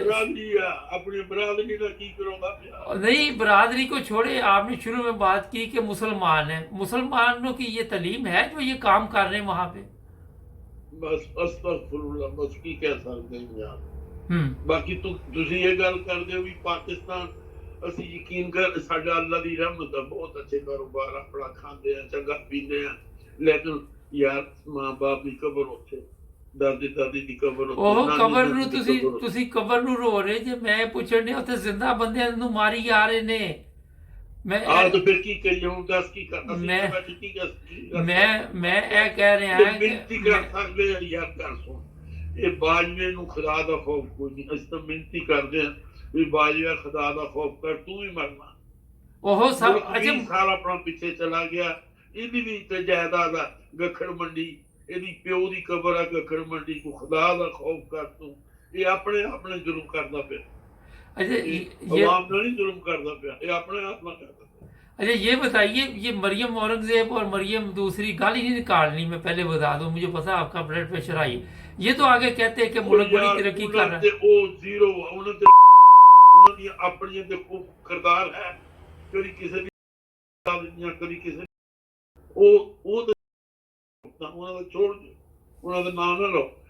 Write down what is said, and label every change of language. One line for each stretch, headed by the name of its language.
Punjabi: अपनी बरादरी का की करूंगा
Hindi: नहीं, बरादरी को छोड़े, आपने शुरू में बात की कि मुसलमान है, मुसलमानों की ये तालीम है जो ये काम कर रहे हैं वहां पे। बस अस्तगफुरुल्लाह, बस की कह सकते हैं यार।
Punjabi: बाकी तुसी ये गल कर दे भी पाकिस्तान ਅਸੀਂ ਯਕੀਨ ਕਰ, ਸਾਡਾ ਅੱਲਾ ਦੀ ਰਹਿਮਤ ਹੈ, ਬਹੁਤ ਅੱਛੇ ਕਾਰੋਬਾਰ ਆਪਣਾ ਖਾਂਦੇ ਆ, ਚੰਗਾ ਪੀਂਦੇ ਆ, ਲੇਕਿਨ ਯਾਰ ਮਾਂ ਬਾਪ ਦੀ ਕਬਰ ਉੱਥੇ, ਦਾਦੇ ਦਾਦੀ ਦੀ ਕਬਰ ਉੱਥੇ। ਉਹ ਕਬਰ ਨੂੰ ਤੁਸੀਂ ਕਬਰ ਨੂੰ ਰੋ ਰਹੇ ਜੇ, ਮੈਂ ਪੁੱਛਣ ਡਿਆ ਉੱਥੇ ਜ਼ਿੰਦਾ ਬੰਦਿਆਂ ਨੂੰ ਮਾਰੀ ਜਾ ਰਹੇ ਨੇ। ਮੈਂ ਤਾਂ ਫਿਰ ਕੀ ਕਰੀਏ ਹੁਣ? ਦੱਸ ਕੀ ਕਰਨਾ? ਮੈਂ ਇਹ ਕਹਿ ਰਿਹਾ ਹਾਂ ਕਿ ਮਿਹਨਤੀ ਕਰ ਸਕਦੇ ਆ ਯਾਰ। ਕਰ ਸੁਣ, ਇਹ ਬਾਜਵੇ ਨੂੰ ਖੁਦਾ ਦਾ ਖੌਫ ਕੋਈ ਨਹੀਂ। ਅਸੀਂ ਤਾਂ ਮਿਹਨਤੀ ਕਰਦੇ ਹਾਂ ਵੀ ਬਾਜਵਾ ਖੁਦਾ ਦਾ ਖੌਫ ਕਰ, ਤੂੰ ਵੀ ਮਰਨਾ। ਉਹ ਸਭ ਸਾਲ ਆਪਣਾ ਪਿੱਛੇ ਚਲਾ ਗਿਆ। ਇਹਦੀ ਵੀ ਤੇ ਜਾਇਦਾਦ ਆ ਗੱਖੜ ਮੰਡੀ, ਇਹਦੀ ਪਿਓ ਦੀ ਕਬਰ ਆ ਗੱਖੜ ਮੰਡੀ ਕੋ। ਖੁਦਾ ਦਾ ਖੌਫ ਕਰ ਤੂੰ। ਇਹ ਆਪਣੇ ਆਪਣੇ जुल्म करता ਪਿਆ।
Hindi: अवाम नहीं जुल्म करता पिया, ये अपने आप ना करता। अच्छा ये बताइए, ये मरियम औरंगजेब और मरियम दूसरी गाली नहीं निकालनी, मैं पहले बता दूं, मुझे पता है आपका ब्लड प्रेशर आई। ये तो आगे कहते हैं कि मुल्क बड़ी तरक्की कर रहा है। वो जीरो उन्होंने अपनी देखो किरदार है, कभी किसी कभी किसी छोड़ दो, उन्होंने नाम ना लो।